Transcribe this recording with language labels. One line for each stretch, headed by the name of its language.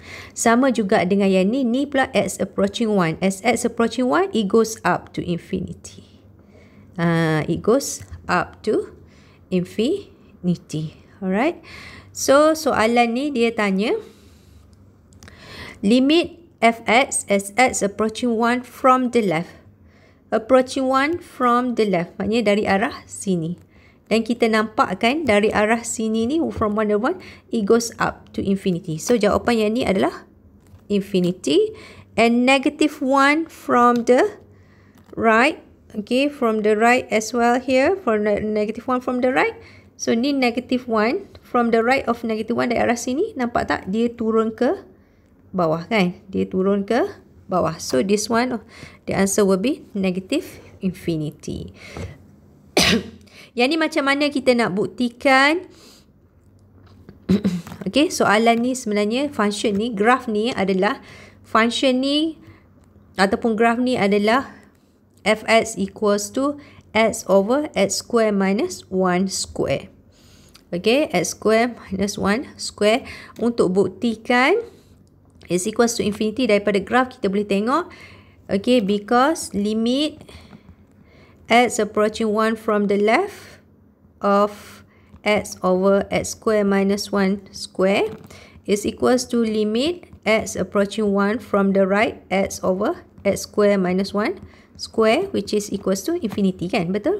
Malay: Sama juga dengan yang ni pula x approaching 1.
English: As x approaching 1, it goes up to infinity. It goes up to infinity. Alright. So,
Malay: soalan ni dia tanya,
English: limit fx as x approaching 1 from the left. Approaching 1 from the left.
Malay: Maknanya dari arah sini. Dan kita nampak kan dari arah sini ni,
English: from 1 to 1, it goes up to infinity.
Malay: So, jawapan yang ni adalah infinity.
English: And negative 1 from the right. Okay, from the right as well here. For negative 1 from the right. So, ni negative 1 from the right of negative 1
Malay: dari arah sini. Nampak tak? Dia turun ke bawah kan? Dia turun ke bawah.
English: So, this one, the answer will be negative infinity.
Malay: Yang ni macam mana kita nak buktikan? Okay, soalan ni sebenarnya function ni, graph ni adalah, function ni ataupun graph ni adalah fx equals to x over x square minus 1 square.
English: Okay, x square minus 1 square.
Malay: Untuk buktikan x equals to infinity daripada graph, kita boleh tengok.
English: Okay, because limit x approaching 1 from the left of x over x square minus 1 square is equals to limit x approaching 1 from the right x over x square minus 1 square, which is equals to infinity kan? Betul?